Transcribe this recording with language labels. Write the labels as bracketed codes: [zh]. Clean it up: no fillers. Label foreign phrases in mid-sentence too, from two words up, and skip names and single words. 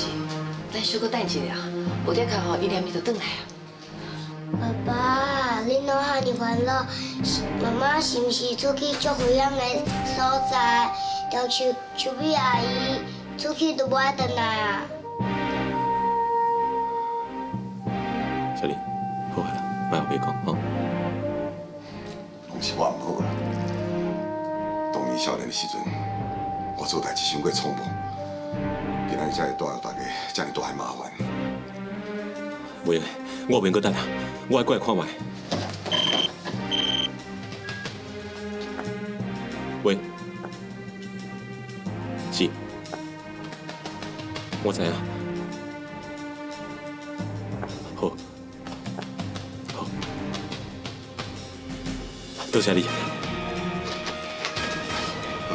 [nan] 咱小可等一下，有在看吼，伊念伊就转来啊。爸爸，恁拢遐尼烦恼，妈妈是毋是出去足危险的所在？要像秋美阿姨出去都无爱回来啊？小丽，好啊啦，莫后悔讲吼。拢是我唔好啦。当年少年的时阵，我做代志伤过匆忙，今仔日才会带予大家遮尔大的麻烦。袂，我免搁等啦，我爱过来看卖。喂，是，我知影。好，好，多谢你。